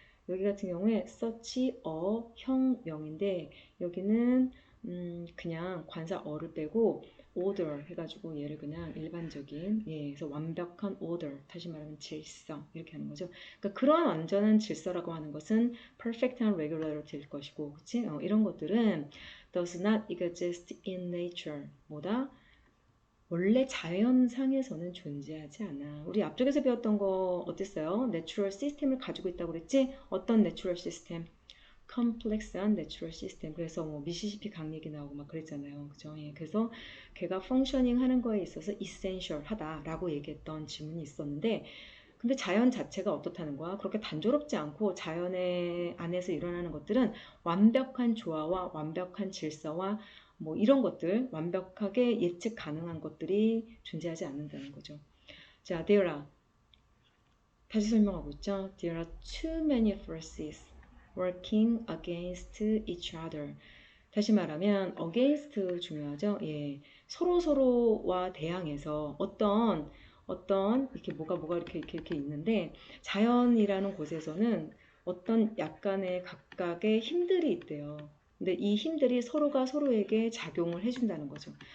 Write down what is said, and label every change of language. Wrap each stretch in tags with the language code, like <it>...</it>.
<ko>여기 같은 경우에 such a 형명인데 여기는 그냥 관사 어를 빼고 order 해가지고 얘를 그냥 일반적인 그래서 완벽한 order 다시 말하면 질서 이렇게 하는 거죠. 그러니까 그러한 완전한 질서라고 하는 것은 perfect한 regularity일 것이고, 그치? 이런 것들은</ko> <en>does not exist in nature</en> <ko>뭐다? 원래 자연상에서는 존재하지 않아. 우리 앞쪽에서 배웠던 거 어땠어요? 내추럴 시스템을 가지고 있다고 그랬지? 어떤 내추럴 시스템? 컴플렉스한 내추럴 시스템. 그래서 뭐 미시시피 강 얘기 나오고 막 그랬잖아요. 그죠? 예. 그래서 걔가 펑셔닝 하는 거에 있어서 이센셜 하다라고 얘기했던 질문이 있었는데 근데 자연 자체가 어떻다는 거야? 그렇게 단조롭지 않고 자연의 안에서 일어나는 것들은 완벽한 조화와 완벽한 질서와 뭐 이런 것들, 완벽하게 예측 가능한 것들이 존재하지 않는다는 거죠. 자, there are 다시 설명하고 있죠.</ko> <en>There are too many forces working against each other.</en> <ko>다시 말하면 against 중요하죠. 예. 서로와 대항해서 어떤 이렇게 뭐가 이렇게 있는데 자연이라는 곳에서는 어떤 약간의 각각의 힘들이 있대요. 근데 이 힘들이 서로가 서로에게 작용을 해준다는 거죠.</ko>